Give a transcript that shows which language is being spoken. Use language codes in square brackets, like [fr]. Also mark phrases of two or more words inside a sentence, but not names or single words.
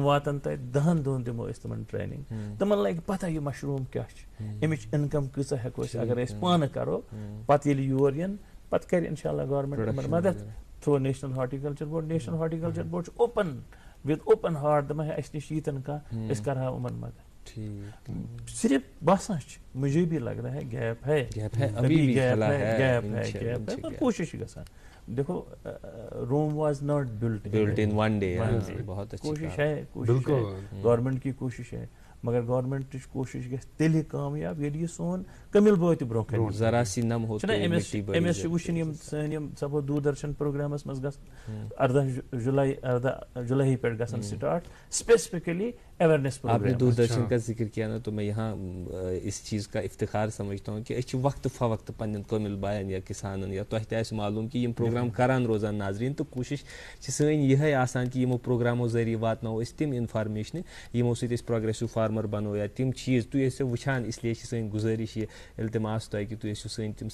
[ks] واتن تتہِ 10 دۄہن دِمو أسۍ تِمن ٹریننگ تِمن لگہِ پتہ یہِ مشروم کیاہ چھِ امِچ انکم کۭژاہ ہیٚکو أسۍ اگر أسۍ پانہٕ کرو پتہٕ ییٚلہِ یور یِن پتہٕ کرِ [ar] انشاء اللہ [ks] گورمنٹ تِمن مدد تھرو نیشنل ہارٹیکلچر بورڈ نیشنل ہارٹیکلچر بورڈ چھُ [en] open with open heart [ks] دپان اسہِ نِش ییٖتن کانٛہہ أسۍ کرہاو یِمن مدد صرف باسان چھِ [ur] مجھے بھی لگ رہا ہے گیپ ہے گیپ ہے کوشش گژھان دیکھو [en] Rome was not built in one day [ur] کوشش ہے گورنمنٹ کی کوشش ہے مگر [ks] گورنمنٹ کوشش گژھِ تیٚلہِ کامیاب ییٚلہِ یہِ سون کٔمِل بٲتۍ برونٛہہ کَنہِ [ur] ذرا سی نم ہو [ks] أمِس چھِ وٕچھِنۍ یِم سٲنۍ یِم سپوز دوٗردرشن پروگرامس منٛز گژھن 18 جولائی پٮ۪ٹھ گژھن سٹارٹ [en] specifically awareness [ur] آپ نے دوردرشن کا ذکر کیا نا تو میں یہاں اس چیز کا افتخار سمجھتا ہوں کہ [ks] أسۍ چھِ وقت فوقت پننٮ۪ن کٲمِل بایَن یا کسانن یا تۄہہِ تہِ آسہِ معلوٗم کہ یِم پروگرام کران روزان ناظریٖن تہٕ کوٗشش چھِ سٲنۍ یِہے آسان کہ یِمو پروگرامو ذٔریعہٕ واتناوو أسۍ تِم انفارمیشنہٕ یِمو سۭتۍ أسۍ [en] progressive farmer [ks] بنو یا تِم چیٖز تُہۍ ٲسِو وٕچھان اسلیے چھِ سٲنۍ گُزٲرِش یہِ التماس تۄہہِ کہ تُہۍ ٲسِو سٲنۍ تِم